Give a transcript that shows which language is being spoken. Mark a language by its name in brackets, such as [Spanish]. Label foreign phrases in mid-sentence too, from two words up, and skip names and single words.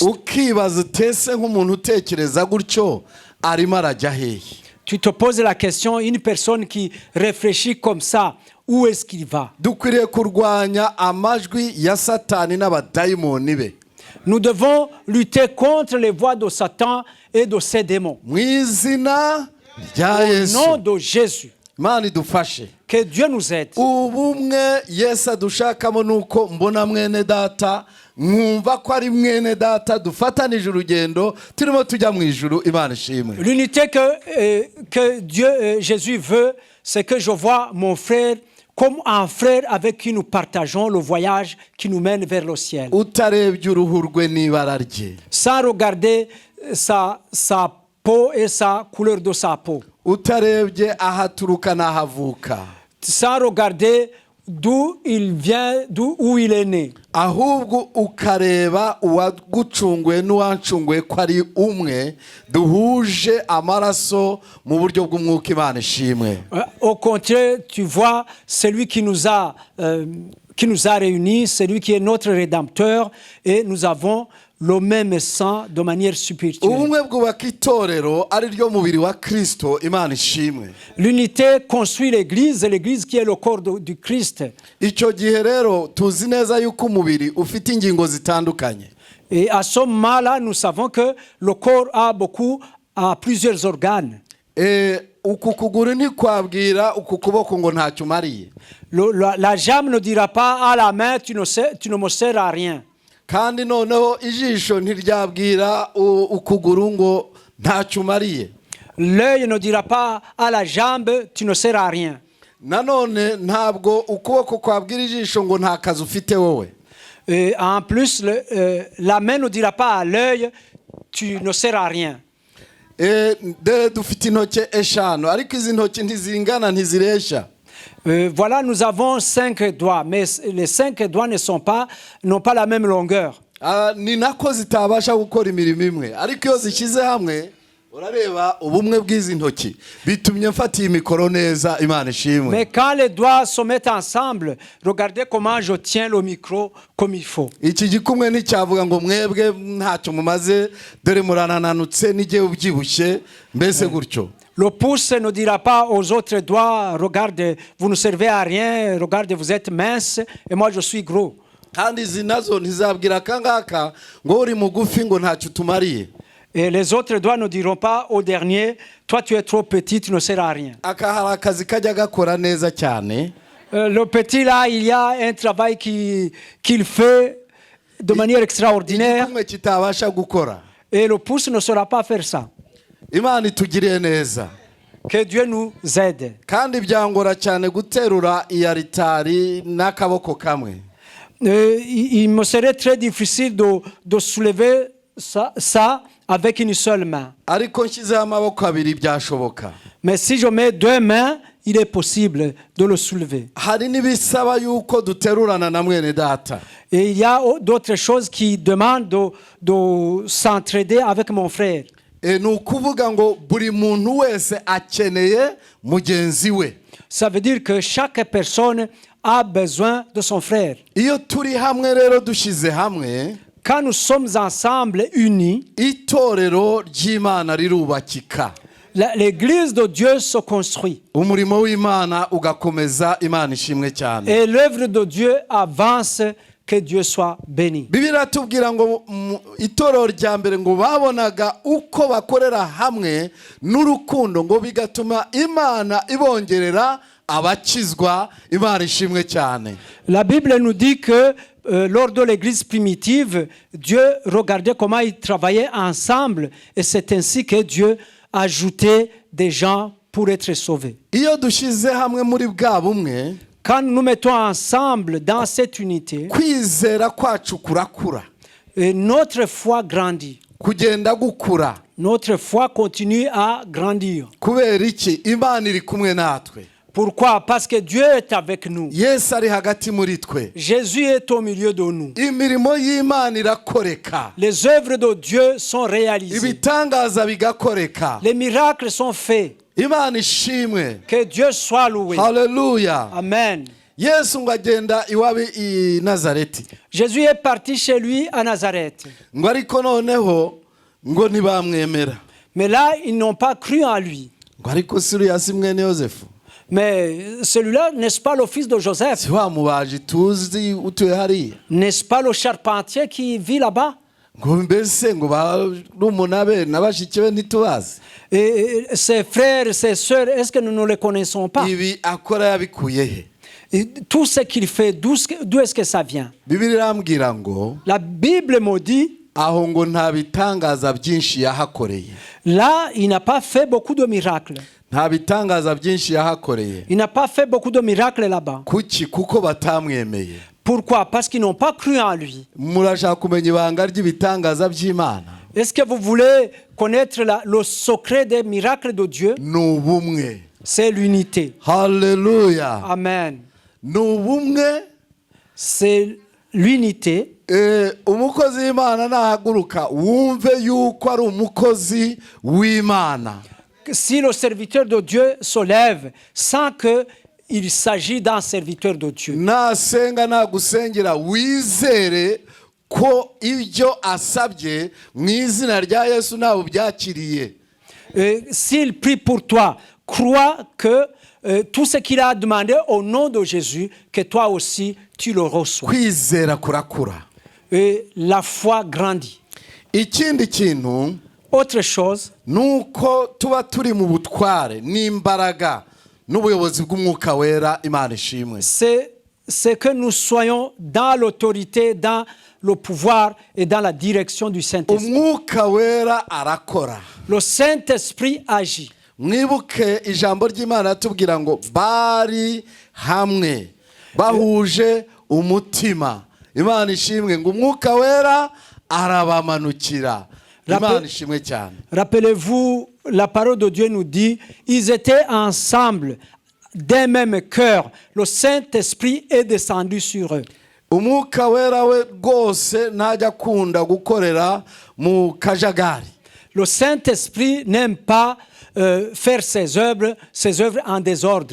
[Kinyarwanda] ukibaza utese nk'umuntu utekereza gutyo arimo arajya hehe? [French] Tu te poses la question, une personne qui réfléchit comme ça, où est-ce qu'il va? [Kinyarwanda] dukwiriye kurwanya amajwi ya satani n'abadayimoni be. [French] Nous devons lutter contre les voix de Satan et de ses démons. [Kinyarwanda] mu izina rya [French] Au [Kinyarwanda] yesu [French] nom de Jésus, [Kinyarwanda] imana idufashe. [French] que Dieu nous aide. [Kinyarwanda] ubumwe yesu adushakamo ni uko mbona mwene data mwumva ko ari mwene data dufatanije urugendo turimo tujya mu ijuru. Imana ishimwe. [French] L'unité que Dieu, Jésus veut, c'est que je vois mon frère comme un frère avec qui nous partageons le voyage qui nous mène vers le ciel. [Kinyarwanda] utarebye uruhu rwe n'ibara rye, [French] Sans regarder sa peau et sa couleur de sa peau. [Kinyarwanda] utarebye ahaturuka n'ahavuka, [French] Sans regarder d'où il vient, où il est né. [Kinyarwanda] ahubwo ukareba uwagucunguye n'uwancunguye ko ari umwe, duhuje amaraso mu buryo bw'umwuka. Imana ishimwe. [French] Au contraire, tu vois celui qui nous a réunis, celui qui est notre Rédempteur, et nous avons le même sang de manière spirituelle. [Kinyarwanda] ubumwe bwubaka itorero ari ryo mubiri wa Kristo. Imana ishimwe. [French] L'unité construit l'Église, et l'Église qui est le corps du Christ. [Kinyarwanda] icyo gihe rero tuzi neza yuko umubiri ufite ingingo zitandukanye. [French] Et à ce moment-là, nous savons que le corps a plusieurs organes. [Kinyarwanda] uku kuguru ntikwabwira uku kuboko ngo ntacyo umariye, [French] La jambe ne dira pas à la main, tu ne me sers à rien. [Kinyarwanda] kandi noneho ijisho ntiryabwira ukuguru ngo ntacyo umariye. [French] L'œil ne dira pas à la jambe, tu ne sers à rien. [Kinyarwanda] nanone ntabwo ukuboko kwabwira ijisho ngo nta kazi ufite wowe. [French] Et en plus, la main ne dira pas à l'œil, tu ne sers à rien. [Kinyarwanda] dufite intoki eshanu ariko izi ntoki ntizingana, ntizireshya. [French] Voilà, nous avons 5 doigts, mais les 5 doigts n'ont pas la même longueur. [Kinyarwanda] ni nako zitabasha gukora imirimo imwe, ariko iyo zishyize hamwe urareba ubumwe bw'izi ntoki bitumye mfata iyi mikoro neza. Imana ishimwe. [French] Mais quand les doigts se mettent ensemble, regardez comment je tiens le micro comme il faut. [Kinyarwanda] iki gikumwe nticyavuga ngo mwebwe ntacyo mumaze dore muranananutse n'igihe ubyibushye mbese gutyo. [French] Le pouce ne dira pas aux autres doigts, regarde, vous ne servez à rien, regarde, vous êtes mince et moi je suis gros. [Kinyarwanda] kandi izi nazo ntizabwira akangaka ngo uri mugufi ngo ntacyo utumariye. [French] Et les autres doigts ne diront pas au dernier, toi tu es trop petit, tu ne sers à rien. [Kinyarwanda] aka hari akazi kajya gakora neza cyane. [French] Le petit là, il y a un travail qu'il fait de manière extraordinaire. [Kinyarwanda] igikumwe kitabasha gukora. [French] Et le pouce ne saura pas faire ça. [Kinyarwanda] Imana itugiriye neza. [French] Que Dieu nous aide. [Kinyarwanda] kandi byangora cyane guterura iyi aritari n'akaboko kamwe. [French] Il me serait très difficile de soulever ça avec une seule main. [Kinyarwanda] ariko nshyizeho amaboko abiri byashoboka. [French] Mais si je mets 2 mains, il est possible de le soulever. [Kinyarwanda] hari n'ibisaba yuko duterurana na mwene data. [French] Et il y a d'autres choses qui demandent de s'entraider avec mon frère. [Kinyarwanda] ni ukuvuga ngo buri muntu wese akeneye mugenzi we. [French] Ça veut dire que chaque personne a besoin de son frère. [Kinyarwanda] iyo turi hamwe rero dushyize hamwe, [French] Quand nous sommes ensemble unis, [Kinyarwanda] itorero ry'Imana rirubakika, [French] l'église de Dieu se construit. [Kinyarwanda] umurimo w'Imana ugakomeza. Imana ishimwe cyane. [French] Et l'œuvre de Dieu avance. Que Dieu soit béni. [Kinyarwanda] Bibiliya tubwira ngo itorero rya mbere ngo babonaga uko bakorera hamwe n'urukundo ngo bigatuma Imana ibongerera abakizwa. Imana ishimwe cyane. [French] La Bible nous dit que lors de l'église primitive, Dieu regardait comment ils travaillaient ensemble et c'est ainsi que Dieu ajoutait des gens pour être sauvés. [Kinyarwanda] iyo dushyize hamwe muri bwa bumwe, [French] Quand nous mettons ensemble dans cette unité, [Kinyarwanda] kwizera kwacu kurakura, [French] notre foi grandit. [Kinyarwanda] kugenda gukura. [French] Notre foi continue à grandir. [Kinyarwanda] kubera iki? Imana iri kumwe natwe. [French] Pourquoi? Parce que Dieu est avec nous. [Kinyarwanda] Yesu ari hagati muri twe. [French] Jésus est au milieu de nous. [Kinyarwanda] imirimo y'Imana irakoreka, [French] Les œuvres de Dieu sont réalisées. [Kinyarwanda] ibitangaza bigakoreka. [French] Les miracles sont faits. [Kinyarwanda] Imana ishimwe. [French] Que Dieu soit loué. Haleluya. Amen. [Kinyarwanda] yesu ngo agenda iwabo i nazareti [French] Jésus est parti chez lui à Nazareth. [Kinyarwanda] ngo ariko noneho ngo ntibamwemera [French] Mais là, ils n'ont pas cru en lui. [Kinyarwanda] ngo ariko siriya si mwene yosefu [French] Mais celui-là, n'est-ce pas le fils de Joseph? [Kinyarwanda] si wa mubaji tuzi utuye hariya [French] N'est-ce pas le charpentier qui vit là-bas? [Kinyarwanda] ngo mbese ngo barumuna be na bashiki be ntitubazi [French] Et ses frères, ses sœurs, est-ce que nous ne les connaissons pas? [Kinyarwanda] ibi akora yabikuye he [French] Et tout ce qu'il fait, d'où est-ce que ça vient? [Kinyarwanda] bibiri irambwira ngo [French] La Bible me dit, [Kinyarwanda] aho ngo nta bitangaza byinshi yahakoreye [French] là, il n'a pas fait beaucoup de miracles. [Kinyarwanda] nta bitangaza byinshi yahakoreye [French] Il n'a pas fait beaucoup de miracles là-bas. [Kinyarwanda] kuki kuko batamwemeye [French] Pourquoi? Parce qu'ils n'ont pas cru en lui. [Kinyarwanda] murashaka kumenya ibanga ry'ibitangaza by'imana [French] Est-ce que vous voulez connaître le secret des miracles de Dieu? [Kinyarwanda] ni ubumwe [French] C'est l'unité. haleluya Amen. [Kinyarwanda] ni ubumwe [French] C'est l'unité. [Kinyarwanda] umukozi w'imana nahaguruka wumve yuko ari umukozi w'imana [French] Si le serviteur de Dieu se lève sans qu'il s'agit d'un serviteur de Dieu, [Kinyarwanda] nasenga nagusengera wizere ko ibyo asabye mu izina rya yesu nawe ubyakiriye [French] s'il prie pour toi, crois que tout ce qu'il a demandé au nom de Jésus, que toi aussi tu le reçois. [Kinyarwanda] kwizera kurakura [French] Et la foi grandit. [Kinyarwanda] ikindi kintu [French] Autre chose, [Kinyarwanda] ni uko tuba turi mu butware n'imbaraga n'ubuyobozi bw'umwuka wera imana ishimwe [French] c'est que nous soyons dans l'autorité, dans le pouvoir et dans la direction du Saint-Esprit. [Kinyarwanda] umwuka wera arakora [French] Le Saint-Esprit agit. [Kinyarwanda] mwibuke ijambo ry'imana tubwira ngo bari hamwe bahuje umutima imana ishimwe ngo umwuka wera arabamanukira imana ishimwe cyane [French] Rappelez-vous, la parole de Dieu nous dit, ils étaient ensemble d'un même cœur. Le Saint-Esprit est descendu sur eux. [Kinyarwanda] umwuka wera we rwose ntajya akunda gukorera mu kajagari [French] Le Saint-Esprit n'aime pas faire ses œuvres en désordre.